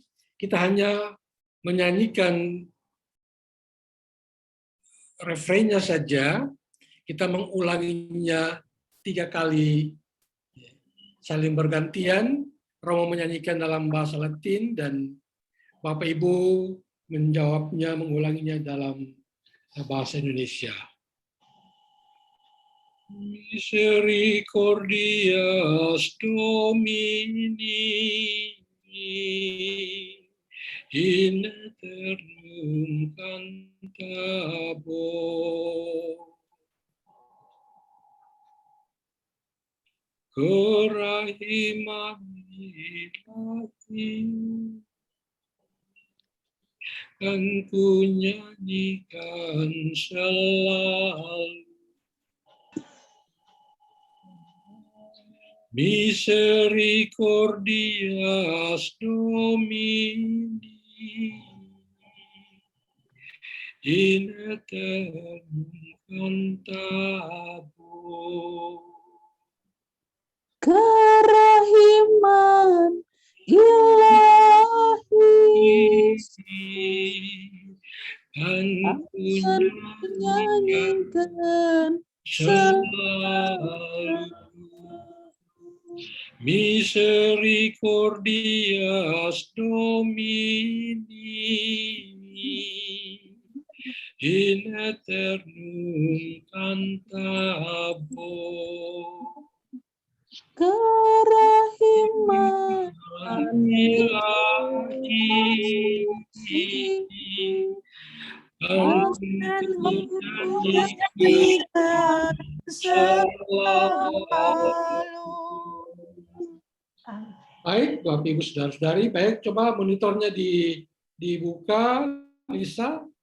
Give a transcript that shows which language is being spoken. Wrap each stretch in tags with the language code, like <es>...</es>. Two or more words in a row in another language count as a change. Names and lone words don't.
<id>Kita hanya menyanyikan refrainnya saja, kita mengulanginya 3 kali saling bergantian. Romo menyanyikan dalam bahasa Latin dan Bapak Ibu menjawabnya, mengulanginya dalam bahasa Indonesia.</id> <la>Misericordias Domini in aeternum cantabor.</la> <id>Kerahiman ilahi kan ku nyanyikan selalu.</id> <la>Misericordias Domini in aeternum cantabor.</la> <id>Kerahiman ilahi kan ku akan menyanyikan selalu.</id> <la>Misericordias Domini in aeternum cantabor.</la> <id>kerahiman Ilahi akan menyanyikan selalu. Baik, Bapak Ibu Saudara-saudari, baik, coba monitornya dibuka, Lisa.</id>